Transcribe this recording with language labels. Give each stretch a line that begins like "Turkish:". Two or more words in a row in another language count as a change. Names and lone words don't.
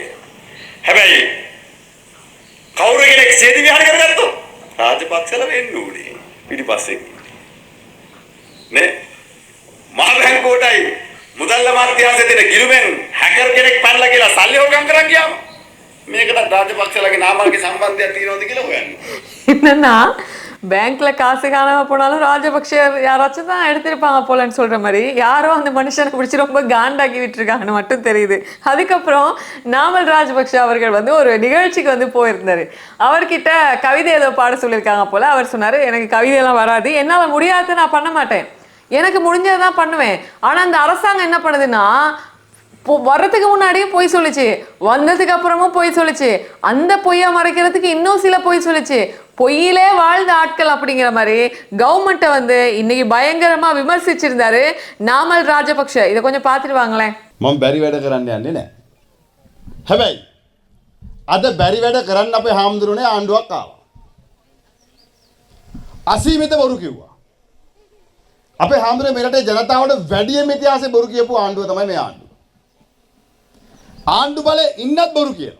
Sinhala: හැබැයි කවුරු කෙනෙක් සේදි විහාර කරගත්තොත් රාජපක්ෂලා වෙන්න ඕනේ පිටිපස්සේ. නේ මහ බැංකුවටයි මුදල් අමාත්‍යාංශය දෙන ගිලුමෙන් හැකර් කෙනෙක් පැනලා කියලා සල්ලි හොරකම් කරන් ගියාම මේකට ராஜபக்சலගේ නාමල්ගේ සම්බන්ධයක් තියෙනවද කියලා හොයන්න.
Tamil: என்னன்னா பேங்க்ல காசு காணாம போனாலும் ராஜபக்ஷ யாராச்சும் தான் எடுத்திருப்பாங்க போலன்னு சொல்ற மாதிரி யாரோ அந்த மனுஷனை பிடிச்சி ரொம்ப காண்டாக்கி விட்டுருக்காங்கன்னு மட்டும் தெரியுது. அதுக்கப்புறம் நாமல் ராஜபக்ஷ அவர்கள் வந்து ஒரு நிகழ்ச்சிக்கு வந்து போயிருந்தாரு. அவர்கிட்ட கவிதை ஏதோ பாட சொல்லியிருக்காங்க போல. அவர் சொன்னாரு, எனக்கு கவிதையெல்லாம் வராது, என்னால் முடியாது, நான் பண்ண மாட்டேன், எனக்கு முடிஞ்சதை தான் பண்ணுவேன். ஆனால் அந்த அரசாங்கம் என்ன பண்ணுதுன்னா வர்றதுக்கு முன்னாடியும் பொய் சொல்லிச்சு, வந்ததுக்கு அப்புறமும் பொய் சொல்லிச்சு, அந்த பொய்யை மறைக்கிறதுக்கு இன்னும் சில பொய் சொல்லிச்சு. பொய்யிலே வாழ்ந்த ஆட்கள் அப்படிங்கிற மாதிரி கவர்மெண்ட்டை வந்து இன்னைக்கு பயங்கரமா விமர்சிச்சிருந்தாரு நாமல் ராஜபக்ஷ. இதை கொஞ்சம் பார்த்துட்டு வாங்களேன்.
Sinhala: මම බැරි වැඩ කරන්න යන්නේ නැහැ. හැබැයි අද බැරි වැඩ කරන්න අපේ හාමුදුරනේ ආණ්ඩුවක් ආවා. අසීමිත බොරු කිව්වා. අපේ හාමුදුරනේ මේ රටේ ජනතාවට වැඩිම ඉතිහාසයේ බොරු කියපු ආණ්ඩුව තමයි මේ ආණ්ඩුව. ආණ්ඩු බලේ ඉන්නත් බොරු කියනවා.